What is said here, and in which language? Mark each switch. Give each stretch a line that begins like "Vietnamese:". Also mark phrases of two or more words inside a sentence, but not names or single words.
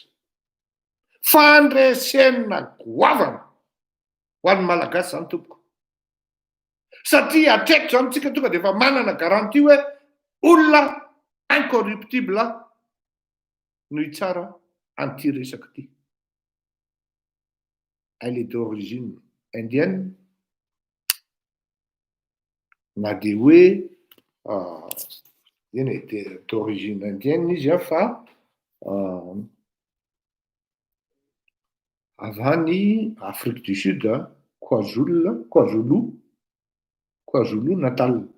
Malagasy: Fandresena goavana ho an'ny malagasy zany tompoko. Satria hatreto zany tsika tonga dia efa manana garantie hoe olona incorruptible no hitsara an'ity resaka ity.
French: Elle est d'origine indienne,
Malagasy: na dia hoe
French: d'origine indienne
Malagasy: izy fa avy any Afrique du Sud, KwaZulu Natal.